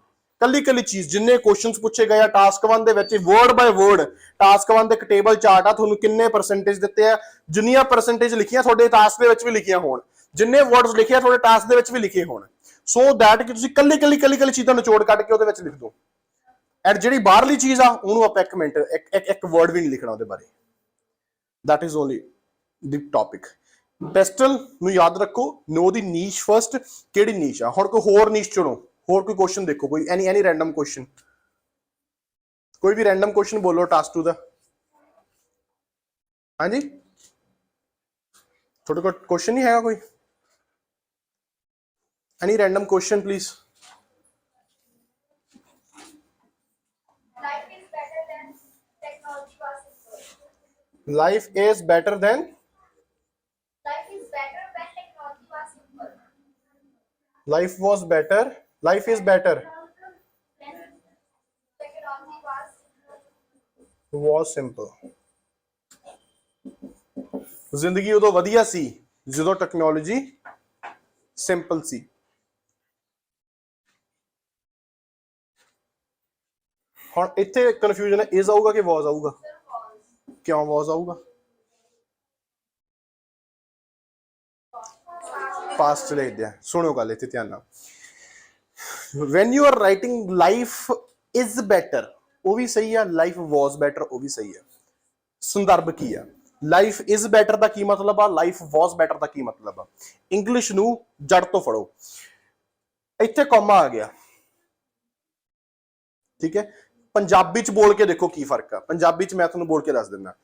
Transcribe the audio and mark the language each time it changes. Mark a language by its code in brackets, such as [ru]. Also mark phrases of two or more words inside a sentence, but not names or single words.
[pa] ਕੱਲੀ ਚੀਜ਼, ਜਿੰਨੇ ਕੁਐਸਚਨਸ ਪੁੱਛੇ ਗਏ ਆ ਟਾਸਕ 1 ਦੇ ਵਿੱਚ, [en] word by word [pa] ਟਾਸਕ 1 ਦੇ ਇੱਕ [en] table chart [pa] ਆ, ਤੁਹਾਨੂੰ ਕਿੰਨੇ ਪਰਸੈਂਟੇਜ ਦਿੱਤੇ ਆ, ਜਿੰਨੀਆਂ ਪਰਸੈਂਟੇਜ ਲਿਖੀਆਂ ਤੁਹਾਡੇ ਟਾਸਕ ਦੇ ਵਿੱਚ ਵੀ ਲਿਖੀਆਂ ਹੋਣ, ਜਿੰਨੇ ਵਰਡਸ ਲਿਖੇ ਤੁਹਾਡੇ ਟਾਸਕ ਦੇ ਵਿੱਚ ਵੀ ਲਿਖੇ ਹੋਣ, [en] so that [pa] ਕਿ ਤੁਸੀਂ ਕੱਲੀ ਚੀਜ਼ ਦਾ ਨਿਚੋੜ ਕੱਢ ਕੇ ਉਹਦੇ ਵਿੱਚ ਲਿਖ ਦਿਓ। ਐਂਡ ਜਿਹੜੀ ਬਾਹਰਲੀ ਚੀਜ਼ ਆ ਉਹਨੂੰ ਆਪਾਂ ਇੱਕ ਵਰਡ ਵੀ ਨਹੀਂ ਲਿਖਣਾ ਉਹਦੇ ਬਾਰੇ। [en] that is only the topic। [pa] ਪੈਸਟਲ ਨੂੰ ਯਾਦ ਰੱਖੋ, [en] know the niche first, [pa] ਕਿਹੜੀ ਨੀਸ਼ ਆ। ਹੁਣ ਕੋਈ ਹੋਰ ਨੀਸ਼ ਚੁਣੋ, ਹੋਰ ਕੋਈ ਕੁਐਸਚਨ ਦੇਖੋ, ਕੋਈ [en] any random question, [pa] ਕੋਈ ਵੀ [en] random question [pa] ਬੋਲੋ ਟਾਸਕ 2 ਦਾ। ਹਾਂਜੀ, ਤੁਹਾਡੇ ਕੋਲ ਕੁਐਸਚਨ ਨਹੀਂ ਹੈਗਾ ਕੋਈ? [en] any random question please. Life is better than technology was simple. Life was better. Life is better. Technology was simple. [pa] ਜ਼ਿੰਦਗੀ ਉਦੋਂ ਵਧੀਆ ਸੀ ਜਦੋਂ ਟੈਕਨੋਲੋਜੀ ਸਿੰਪਲ ਸੀ। ਹੁਣ ਇੱਥੇ ਕਨਫਿਊਜ਼ਨ ਹੈ, ਇਜ਼ ਆਊਗਾ ਕਿ ਵਾਜ਼ ਆਊਗਾ? ਕਿਉਂ ਵਾਜ਼ ਆਊਗਾ? ਪਾਸਟ ਲਿਖਦੇ ਆ। ਸੁਣੋ ਗੱਲ ਇੱਥੇ ਧਿਆਨ ਨਾਲ, [en] when you are writing life is better, [pa] ਉਹ ਵੀ ਸਹੀ ਆ, [en] life was better [pa] ਉਹ ਵੀ ਸਹੀ ਆ। ਸੰਦਰਭ ਕੀ ਆ? [en] life is better [pa] ਦਾ ਕੀ ਮਤਲਬ ਆ, [en] life was better [pa] ਦਾ ਕੀ ਮਤਲਬ ਆ? ਇੰਗਲਿਸ਼ ਨੂੰ ਜੜ ਤੋਂ ਫੜੋ। ਇੱਥੇ ਕੌਮਾ ਆ ਗਿਆ, ਠੀਕ ਹੈ। ਪੰਜਾਬੀ ਚ ਬੋਲ ਕੇ ਦੇਖੋ ਕੀ ਫਰਕ ਆ। ਪੰਜਾਬੀ ਚ ਮੈਂ ਤੁਹਾਨੂੰ ਬੋਲ ਕੇ ਦੱਸ ਦਿੰਦਾ।